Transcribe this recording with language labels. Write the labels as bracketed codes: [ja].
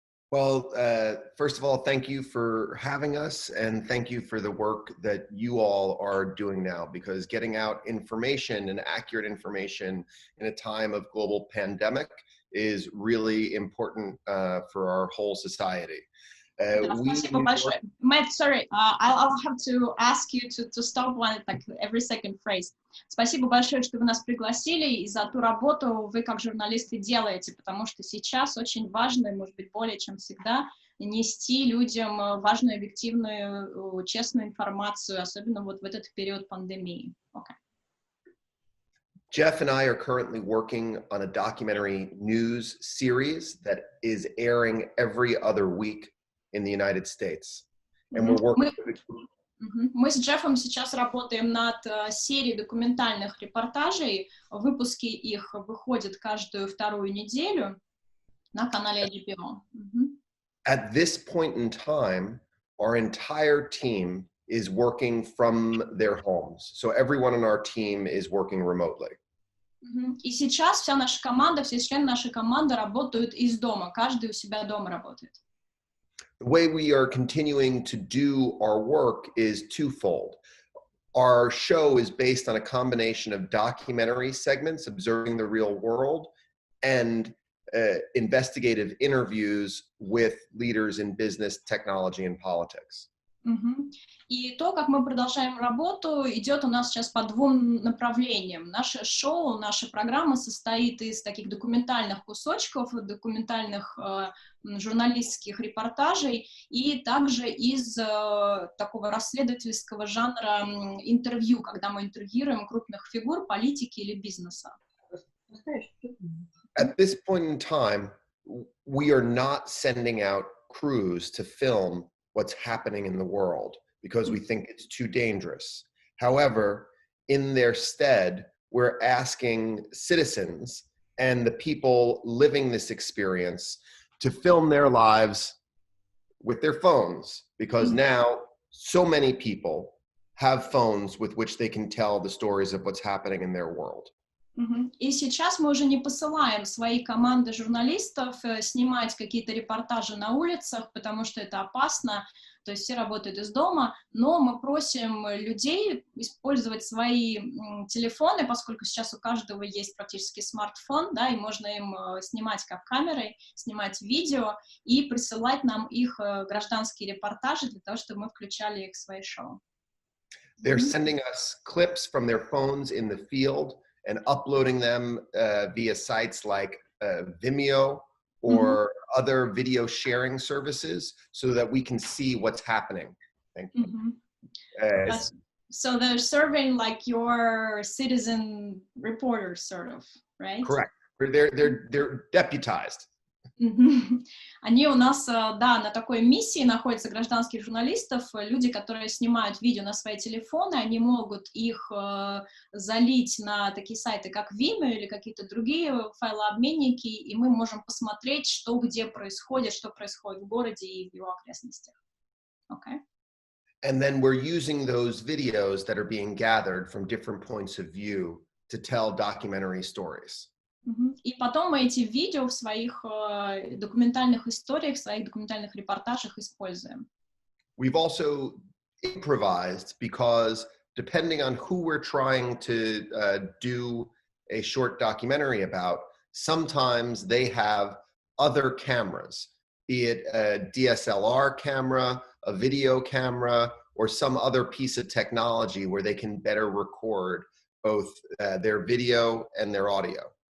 [en] Well, first of all, thank you for having us, and thank you for the work that you all are doing now, because getting out information and accurate information in a time of global pandemic is really important for our whole society. [ru] Да, спасибо большое. [en] Matt, sorry, I'll have to ask you to stop one, like every second phrase. [ru] Спасибо большое, что вы нас пригласили и за ту работу вы как журналисты делаете, потому что сейчас очень важно, и, может быть, более чем всегда, нести людям важную, объективную, честную информацию, особенно вот в этот период пандемии. [en] Okay. Jeff and I are currently working on a documentary news series that is airing every other week in the United States. And we're working [ru] Мы с Джеффом сейчас работаем над серией документальных репортажей. Выпуски их выходят каждую вторую неделю на канале HBO. [en] At this point in time, our entire team is working from their homes. So everyone on our team is working remotely. [ru] И сейчас вся наша команда, все члены нашей команды работают из дома. Каждый у себя дома работает. [en] The way we are continuing to do our work is twofold. Our show is based on a combination of documentary segments observing the real world and investigative interviews with leaders in business, technology, and politics. [ru] И то, как мы продолжаем работу, идет у нас сейчас по двум направлениям. Наше шоу, наша программа состоит из таких документальных кусочков, документальных журналистских репортажей и также из такого расследовательского жанра интервью, когда мы интервьюируем крупных фигур политики или бизнеса. [en] At this point in time, we are not sending out crews to film what's happening in the world because we think it's too dangerous. However, in their stead, we're asking citizens and the people living this experience to film their lives with their phones because now so many people have phones with which they can tell the stories of what's happening in their world. [ru] И сейчас мы уже не посылаем свои команды журналистов снимать какие-то репортажи на улицах, потому что это опасно, то есть все работают из дома, но мы просим людей использовать свои телефоны, поскольку сейчас у каждого есть практически смартфон, да, и можно им снимать как камерой, снимать видео и присылать нам их гражданские репортажи для того, чтобы мы включали их в свои шоу. [en] They're sending us clips from their phones in the field and uploading them via sites like Vimeo or other video sharing services so that we can see what's happening. Thank you. So they're serving like your citizen reporters, sort of, right? Correct. They're deputized. [ru] Они у нас, да, на такой миссии находятся гражданских журналистов, люди, которые снимают видео на свои телефоны, они могут их залить на такие сайты, как Vimeo или какие-то другие файлообменники, и мы можем посмотреть, что где происходит, что происходит в городе и в его окрестностях. [en] Okay. And then we're using those videos that are being gathered from different points of view to tell documentary stories. [ru] И потом мы эти видео в своих документальных историях, в своих документальных репортажах используем. [en] We've also improvised because depending on who we're trying to do a short documentary about, sometimes they have other cameras, be it a DSLR camera, a video camera, or some other piece of technology where they can better record both their video and their audio.